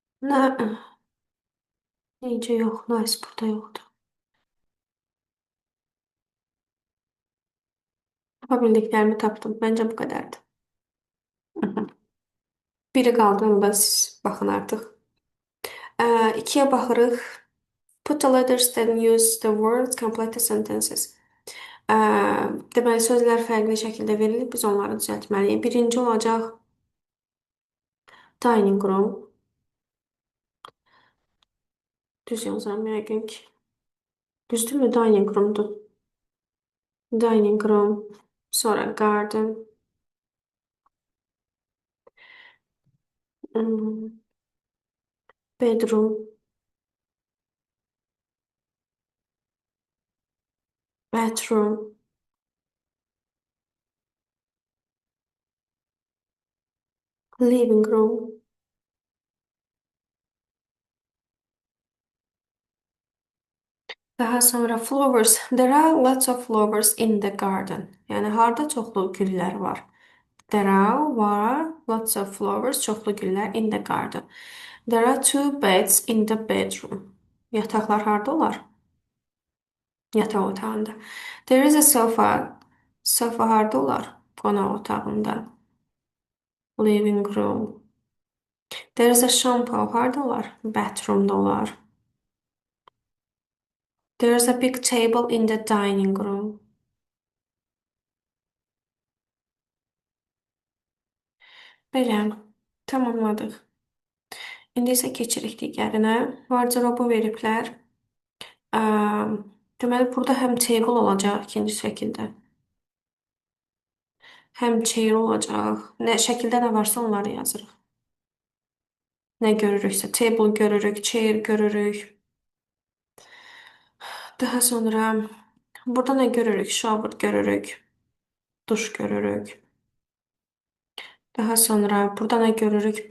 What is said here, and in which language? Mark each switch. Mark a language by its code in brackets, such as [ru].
[az] Nə? Necə yox, nice burada yoxdur. Tapa bildiklərimi tapdım. Məncə bu qədərdir. Biri qaldı, onu da siz baxın artıq. 2-yə baxırıq. [en] Put the letters then use the words, complete the sentences. [az] Deməli, sözlər fərqli şəkildə verilib, biz onları düzəltməliyik. Birinci olacaq dining room. Düz yazıram yəqin ki. Düzdürmü? Dining room'dur. Dining room. Sonra garden. [en] Bedroom. Bathroom. Living room. [az] Daha sonra flowers. [en] There are lots of flowers in the garden. [az] Yəni harda çoxlu güllər var. [en] There are lots of flowers, [az] çoxlu güllər [en] in the garden. There are two beds in the bedroom. [az] Yataqlar harda olar? Yataq otağında. [en] There is a sofa. [az] Sofa harda olar? Qonaq otağında. [en] Living room. There is a shampoo. [az] Harda olar? Bathroomda olar. [en] There is a big table in the dining room. [az] Belə. Tamamladıq. İndi isə keçirik digərinə. Wardrobe veriblər. Deməli, burada həm table olacaq ikinci şəkildə. Həm chair olacaq. Nə şəkildə nə varsa onları yazırıq. Nə görürüksə, table görürük, chair görürük. Daha sonra burada nə görürük? Shower görürük. Duş görürük. Daha sonra burada nə görürük?